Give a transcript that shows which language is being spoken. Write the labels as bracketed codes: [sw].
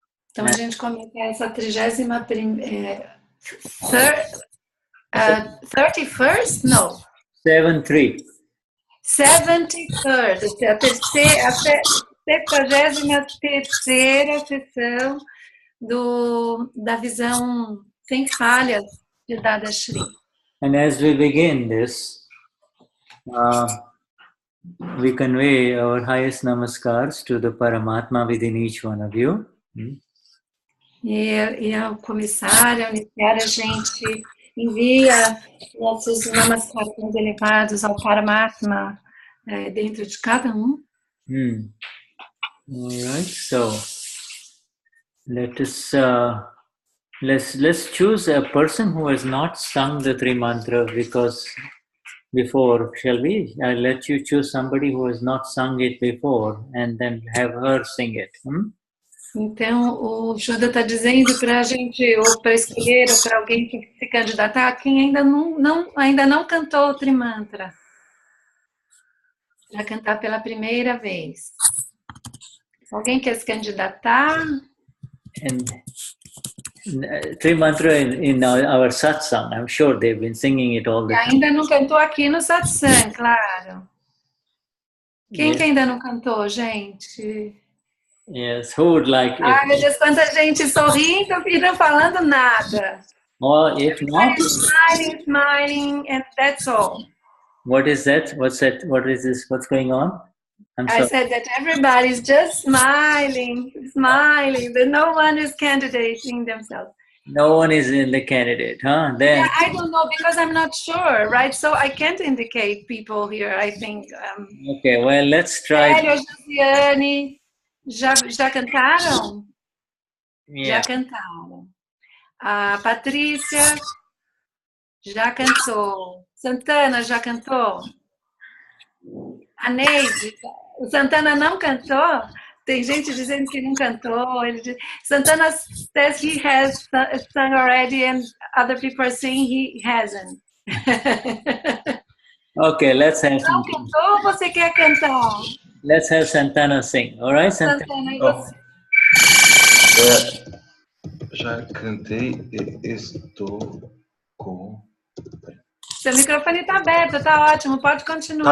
[pt] Então a gente começa essa 31st? [en] No. 73. 73rd, [pt] a 73ª sessão da visão sem falhas de Dadashri. [en] And as we begin this, we convey our highest namaskars to the Paramatma within each one of you. [pt] E ao começar, ao iniciar, a gente envia nossos namaskaras elevados ao Paramatma dentro de cada um. [en] All right, so let us let's choose a person who has not sung the three mantra before, shall we? I'll let you choose somebody who has not sung it before and then have her sing it. [pt] Então, o Shuddha está dizendo para a gente, ou para escolher, ou para alguém que se candidatar, quem ainda não cantou o Trimantra, para cantar pela primeira vez. Alguém quer se candidatar? [en] And three mantra in our satsang, I'm sure they've been singing it all the time. [pt] Ainda não cantou aqui no satsang, claro. Quem que ainda não cantou, gente? [en] Yes, who would like? [pt] Ai, meu Deus, quanta gente sorrindo e não falando nada. [en] Or if not, smiling, and that's all. What is that? What's that? What is this? What's going on? I said that everybody's just smiling, that no one is candidating themselves. No one is in the candidate, huh? Then Yeah, I don't know because I'm not sure, right? So I can't indicate people here, I think. Okay, well, let's try. [pt] Célia, Josiane, já cantaram? [en] Yeah. [pt] Já cantaram. A Patrícia já cantou. Santana já cantou? A Neide, o Santana não cantou? Tem gente dizendo que não cantou. [en] Santana says he has sung already and other people are saying he hasn't. Okay, let's have some. [pt] cantou ou você quer cantar? [en] Let's have Santana sing. All right, Santana. [pt] Santana, e você? Já cantei e estou com... Seu microfone está aberto, está ótimo, pode continuar.